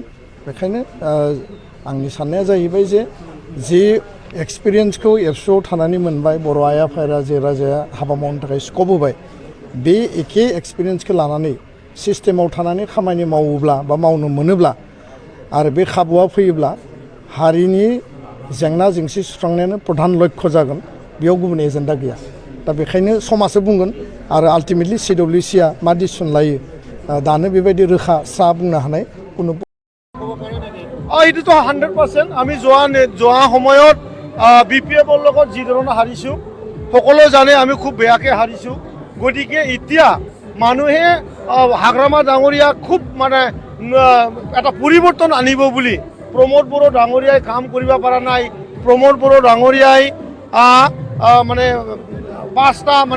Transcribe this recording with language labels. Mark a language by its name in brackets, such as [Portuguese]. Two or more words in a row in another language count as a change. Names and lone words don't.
[Bodo] बेखायनो आंनि साननाया जाहैबाय जे एक्सपिरियेन्सखौ एबसुआव थानानै मोनबाय बर' आइ आफा रायजो राजाया हाबा मावनो थाखाय स्कप होबाय बे एखे एक्सपिरियेन्सखौ लानानै सिस्टेमाव थानानै खामानि मावोब्ला बा मावनो मोनोब्ला आरो बे खाबुआ फैयोब्ला हारिनि जेंना जेंसि सुस्रांनायानो प्रधान लक्ष्य जागोन। बेयाव गुबुन एजेन्डा गैया। दा बेखायनो समासो बुंगोन आरो आल्टिमेटलि CWCआ मा डिसिसन लायो दानो बेबायदि रोखा स्रा बुंनो हानाय কোনো [Assamese] এইটোতো 100% আমি যোৱা সময়ত BPFৰ লগত যি ধৰণে হাৰিছোঁ সকলো জানে আমি খুব বেয়াকৈ হাৰিছোঁ গতিকে এতিয়া মানুহে হাগ্ৰামা ডাঙৰীয়া খুব মানে এটা পৰিৱৰ্তন আনিব বুলি প্ৰমোদ বড়ো ডাঙৰীয়াই কাম কৰিব পৰা নাই প্ৰমোদ বড়ো ডাঙৰীয়াই মানে 5টা মানে